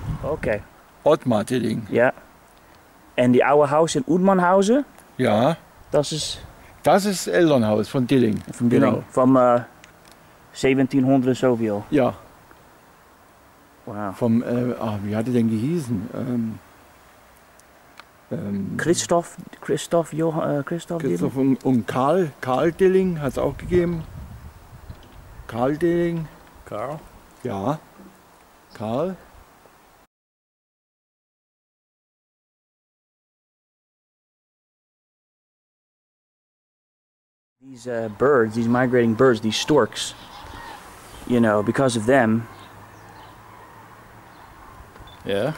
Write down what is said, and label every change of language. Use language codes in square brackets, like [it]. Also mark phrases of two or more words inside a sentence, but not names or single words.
[en] Okay. Ottmar Dilling. [nl] Ja. En die oude huis in Oetmannhausen? Ja. Dat is... [de] Das ist das Elternhaus von Dilling. [nl] Van Dilling. [de] Genau. [nl] Van 1700 zoveel. Ja. Wauw. [de] Vom, wie hat er denn gehießen? Cristoph Dilling? Christoph und Karl Dilling hat es auch gegeben. Karl Dilling. Carl? Ja. Karl. [en] These birds, these migrating birds, these storks, you know, because of them, Yeah.